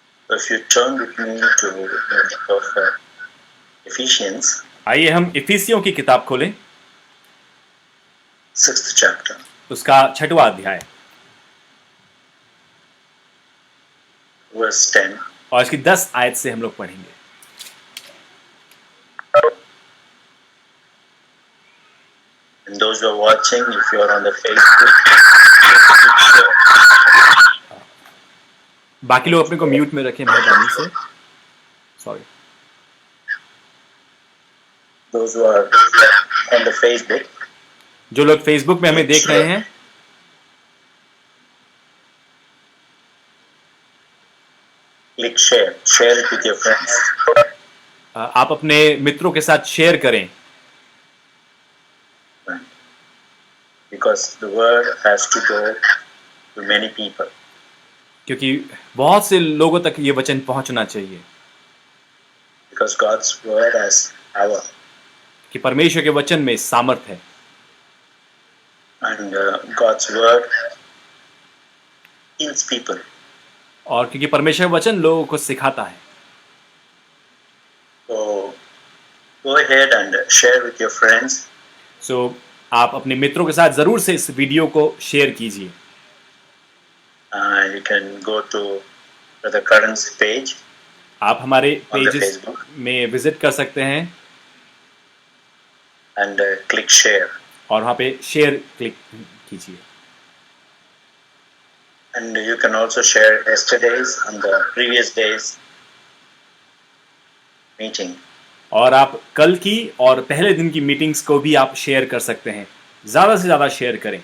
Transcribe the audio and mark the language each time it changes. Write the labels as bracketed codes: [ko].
[en] So if you turn with me to the book of Ephesians, [hi] आइए हम इफिसियों की किताब खोलें, [en] 6th chapter. [hi] उसका 6वां अध्याय [en] Verse 10. [hi] और इसकी 10 आयत से हम लोग पढ़ेंगे। [en] And those who are watching, if you are on the Facebook, [hi] बाकी लोग अपने को म्यूट में रखें मेहरबानी से। [en] Sorry. those who are on the Facebook, [hi] जो लोग फेसबुक में हमें देख रहे हैं, [en] click share. Share it with your friends. [hi] आप अपने मित्रों के साथ शेयर करें, [en] Because the word has to go to many people. [hi] क्योंकि बहुत से लोगों तक ये वचन पहुंचना चाहिए [en] Because God's word has power. [hi] कि परमेश्वर के वचन में सामर्थ है [en] And God's word heals people. [hi] और क्योंकि परमेश्वर का वचन लोगों को सिखाता है। [en] So go ahead and share with your friends. [hi] सो आप अपने मित्रों के साथ जरूर से इस वीडियो को शेयर कीजिए। [en] You can go to the current page [hi] आप हमारे [en] on the [hi] पेजेस [en] Facebook [hi] में विजिट कर सकते हैं [en] and click share. [hi] और वहाँ पे शेयर क्लिक कीजिए। [en] And you can also share yesterday's and the previous days meeting. [hi] और आप कल की और पहले दिन की मीटिंग्स को भी आप शेयर कर सकते हैं, ज़्यादा से ज़्यादा शेयर करें।